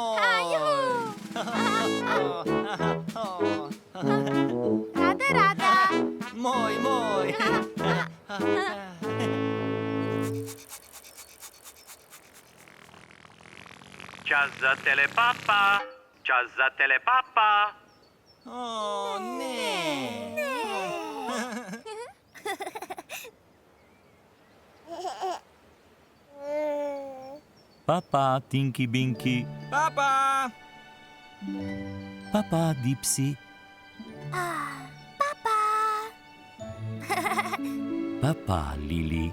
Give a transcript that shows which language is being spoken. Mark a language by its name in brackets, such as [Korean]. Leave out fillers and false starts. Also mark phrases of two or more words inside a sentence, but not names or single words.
[Slovenian] Rada. Moj. Čas za telepapa. Čas za telepapa. O ne. Papa, Tinky Binky. Papa. Papa, Dipsy. Papa, Lili.